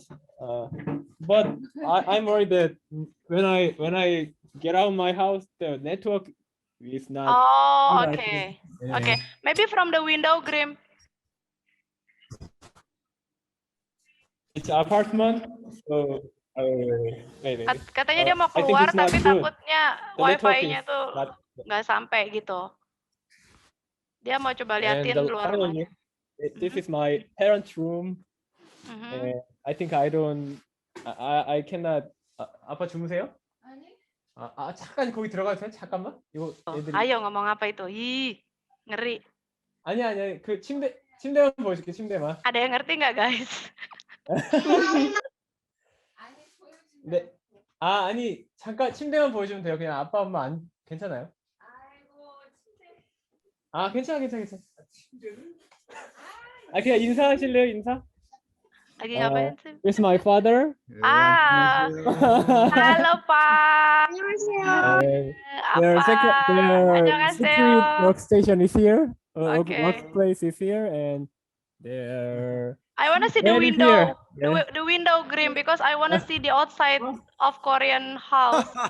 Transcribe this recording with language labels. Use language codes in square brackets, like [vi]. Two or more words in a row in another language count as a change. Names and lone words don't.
[en] But I'm worried that when I get out of my house, the network is not. Okay. Okay. Maybe from the window, Grim. It's apartment, so wait. [id] Katanya dia mau keluar tapi takutnya wifi-nya tuh nggak sampai gitu. Dia mau coba liatin keluar rumahnya. [en] This is my parents' room. And I think I cannot. [ko] 아빠 주무세요? 아니. 잠깐 거기 들어가세요. 잠깐만. 이거 애들이. [id] 아유 ngomong apa itu? Ih, ngeri. [ko] 아니야. 그 침대만 보여줄게. 침대만. [id] Ada yang ngerti nggak guys? [ko] 네. 아니 잠깐 침대만 보여주면 돼요. 그냥 아빠 엄마 안 괜찮아요? 괜찮아. 침대는? 그냥 인사하실래요? 인사? [id] Lagi ngapain sih? [en] This is my father. [id] Halo Pak. [en] Their secret workstation is here. Workplace is here, and their. I want to see the window. The window, Grim, because I want to see the outside of Korean house.